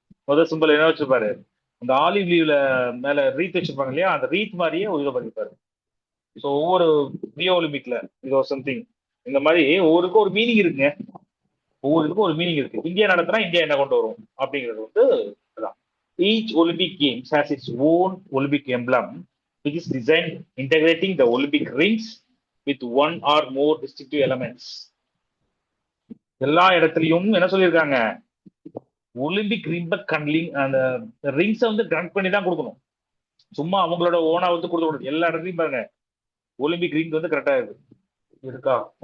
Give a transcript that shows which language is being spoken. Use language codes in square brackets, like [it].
[ta] முதல் சிம்பிள் என்ன வச்சிருப்பாரு, அந்த ஆலிவ் லீவ்ல மேல ரீத் வச்சிருப்பாங்க இல்லையா, அந்த ரீத் மாதிரியே ஒரு இதை பண்ணிருப்பாரு. ஸோ ஒவ்வொரு ரியோ ஒலிம்பிக்ல இதோ சம்திங் இந்த மாதிரி ஒவ்வொருக்கும் ஒரு மீனிங் இருக்குங்க. ஒவ்வொருக்கும் ஒரு மீனிங் இருக்கு. இந்தியா நடத்தினா இந்தியா என்ன கொண்டு வரும் அப்படிங்கிறது வந்து அதான். [en] Each Olympic Games has its own Olympic emblem, which is designed integrating the Olympic rings with one or more distinctive elements. [ta] எல்லா இடத்துலயும் என்ன சொல்லியிருக்காங்க, ஒலிம்பிக் ரிம்ப கன்லிங் அந்த ரிங்ஸை வந்து கனெக்ட் பண்ணி தான் கொடுக்கணும். சும்மா அவங்களோட ஓனா வந்து கொடுக்க கூடாது. எல்லா இடத்துலையும் பாருங்க ஒலிம்பிக் ரிங் வந்து கரெக்டா இருக்கா.